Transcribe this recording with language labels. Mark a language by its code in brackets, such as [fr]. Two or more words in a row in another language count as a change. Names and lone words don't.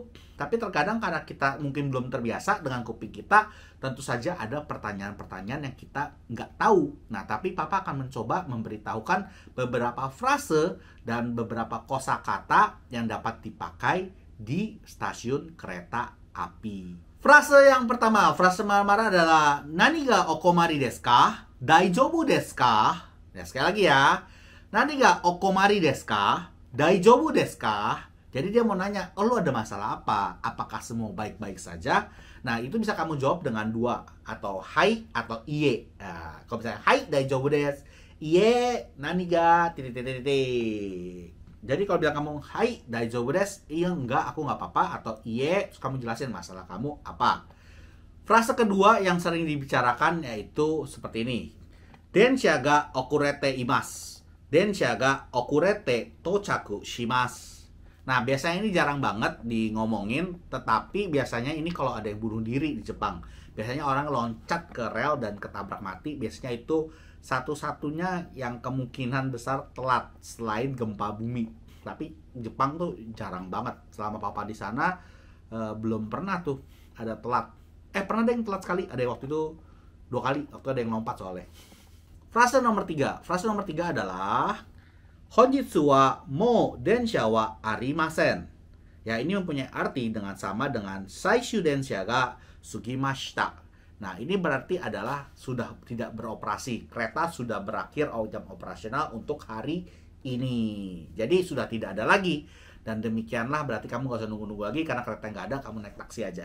[id] Tapi terkadang karena kita mungkin belum terbiasa dengan kuping kita, tentu saja ada pertanyaan-pertanyaan yang kita nggak tahu. Nah, tapi papa akan mencoba memberitahukan beberapa frase dan beberapa kosakata yang dapat dipakai di stasiun kereta api. Frase yang pertama, frase marah-marah adalah [ja] 何がお困りですか? 大丈夫ですか? [id] Ya, sekali lagi ya. [ja] 何がお困りですか? 大丈夫ですか? [id] Jadi dia mau nanya, oh lu ada masalah apa? Apakah semua baik-baik saja? Nah, itu bisa kamu jawab dengan dua, atau hai atau iye. Nah, kalau misalnya [ja] はい大丈夫です, いいえ何が [id] titik. Jadi kalau bilang kamu [ja] はい大丈夫です, [id] iya enggak, aku nggak apa-apa, atau iye, terus kamu jelasin masalah kamu apa. Frase kedua yang sering dibicarakan yaitu seperti ini. [ja] 電車が遅れています。電車が遅れて到着します. [id] Nah, biasanya ini jarang banget di ngomongin, tetapi biasanya ini kalau ada yang bunuh diri di Jepang. Biasanya orang loncat ke rel dan ketabrak mati, biasanya itu satu-satunya yang kemungkinan besar telat selain gempa bumi. Tapi Jepang tuh jarang banget. Selama papa di sana belum pernah tuh ada telat. Pernah ada yang telat sekali, ada yang waktu itu 2 kali, waktu ada yang lompat soalnya. Frase nomor 3 adalah [ja] 本日はもう電車はありません. [id] Ya, ini mempunyai arti dengan sama dengan [ja] 最終電車が過ぎました. [id] Nah, ini berarti adalah sudah tidak beroperasi. Kereta sudah berakhir jam operasional untuk hari ini. Jadi sudah tidak ada lagi. Dan demikianlah berarti kamu gak usah nunggu-nunggu lagi karena kereta nggak ada, kamu naik taksi aja.